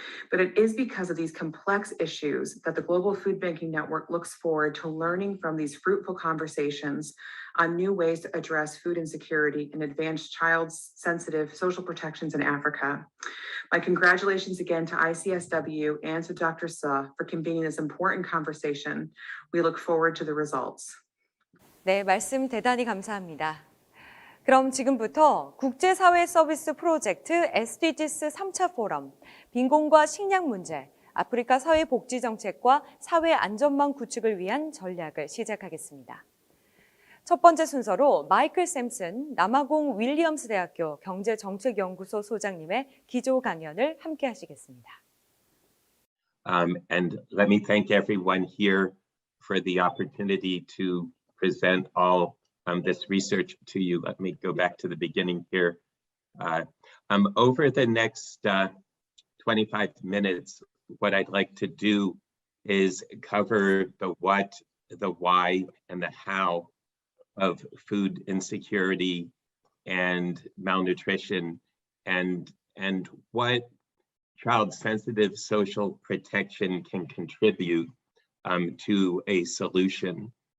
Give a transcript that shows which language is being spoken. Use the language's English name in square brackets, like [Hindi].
[English] But it is because of these complex issues that the Global Food Banking Network looks forward to learning from these fruitful conversations on new ways to address food insecurity and advance child-sensitive social protections in Africa. My congratulations again to ICSW and to Dr. Suh for convening this important conversation. We look forward to the results. [Korean] 네, 말씀 대단히 감사합니다. 그럼 지금부터 국제사회서비스 프로젝트 SDGs 3차 포럼, 빈곤과 식량 문제, 아프리카 사회복지 정책과 사회안전망 구축을 위한 전략을 시작하겠습니다. 첫 번째 순서로 마이클 샘슨 남아공 윌리엄스 대학교 경제정책연구소 소장님의 기조 강연을 함께 하시겠습니다. [English] And let me thank everyone here for the opportunity to present all this research to you. Let me go back to the beginning here. Over the next 25 minutes, what I'd like to do is cover the what, the why, and the how of food insecurity and malnutrition, and what child-sensitive social protection can contribute to a solution.